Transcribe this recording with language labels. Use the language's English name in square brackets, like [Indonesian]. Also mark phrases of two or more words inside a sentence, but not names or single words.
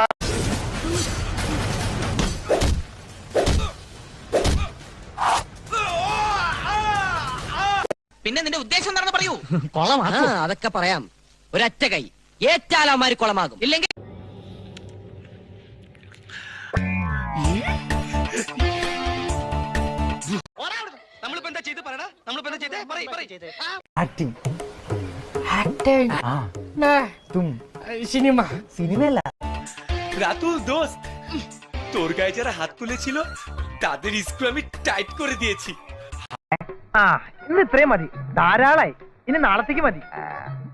[Malayalam] പിന്നെ നിന്റെ ഉദ്ദേശം എന്താണെന്ന് പറയൂ. അതൊക്കെ പറയാം. ഒരൊറ്റ കൈ ഏറ്റാലമാര് കുളമാകും. ഇല്ലെങ്കിൽ നമ്മളിപ്പോ എന്താ ചെയ്ത് പറയടാ? നമ്മളിപ്പോ എന്താ ചെയ്തേ? [Bangla] রাতুল দোস্ত, তোর গায়ে যারা হাত তুলেছিল তাদের স্ক্রু আমি টাইট করে দিয়েছি. [Malayalam] ഇന്ന് ഇത്രയും മതി, ധാരാളായി. ഇനി നാളത്തേക്ക് മതി.